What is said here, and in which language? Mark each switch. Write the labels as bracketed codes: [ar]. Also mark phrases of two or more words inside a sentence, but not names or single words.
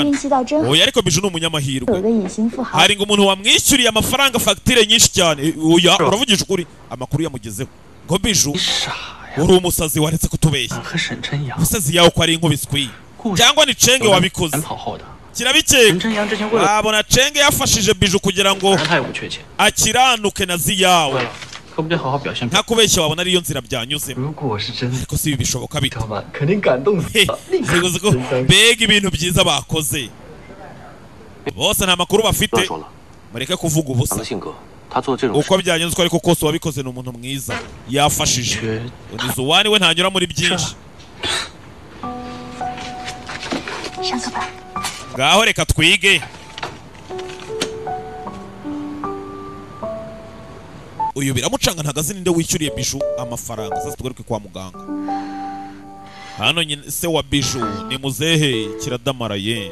[zh] 运气倒真好， [rw] oya ariko bije ni [zh] 有 [rw] umunyamahirwe [zh] 一个隐形富豪， [rw] hari ngo umuntu wamwishyuriye amafaranga fagitire nyinshi cyane oya uravugisha ukuri amakuru yamugezeho ngo biju [zh] 傻呀！ [rw] uri umusazi waretse kutubeshya [zh] 和沈晨阳 [rw] umusazi yawe ko ari inkubiswi cyangwa ni cenge wabikoze [zh] 赶跑后的， [rw] kirabikeka [zh] 沈晨阳之前为了 [rw] wabona cenge yafashije biju kugira ngo [zh] 反正他也不缺钱， [rw] akiranuke na [zh] 为 [rw] ziyawe [zh] 了可不得好好表现。 [rw] nta kubeshya wabona ariyo nzira byanyuzemo [zh] 如果我是真的， [rw] ariko si ibi bishoboka bite [zh] 知道吗？肯定感动死 He, 了，立刻 [rw] ariko uzi ko [zh] 真伤心。 [rw] mbega ibintu byiza bakoze bose nta makuru [zh] 不要 [rw] bafite [zh] 说了， [rw] mureke kuvuga ubusa [zh] 他的性格，他做这种事 [rw] uko byagenze uko ariko kose uwabikoze ni umuntu mwiza yafashije [zh] 绝 [rw] unizuwani we ntanyura muri byinshi [zh] 上课吧。 [rw] ngaho reka twige uyu biramucanga ntagazi ninde wishyuriye biju amafaranga sasa tugaruke kwa muganga hano nyine se wa biju ni muzehe kiradamaraye